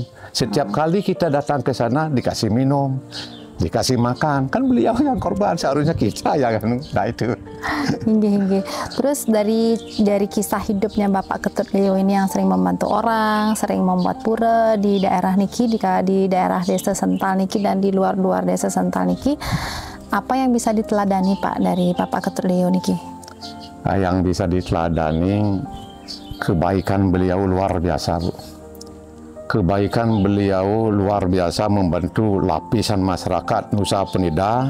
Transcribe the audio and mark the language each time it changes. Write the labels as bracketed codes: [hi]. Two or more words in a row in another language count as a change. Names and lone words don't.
[id] Setiap kali kita datang ke sana dikasih minum, dikasih makan, kan beliau yang korban, seharusnya kita yang nah itu. Hingga. Terus dari kisah hidupnya Bapak Ketut Leo ini yang sering membantu orang, sering membuat pura di daerah niki, di daerah desa Sental niki dan di luar desa Sental niki, apa yang bisa diteladani Pak dari Bapak Ketut Leo niki? Nah, yang bisa diteladani kebaikan beliau luar biasa, Bu. Kebaikan beliau luar biasa membantu lapisan masyarakat Nusa Penida.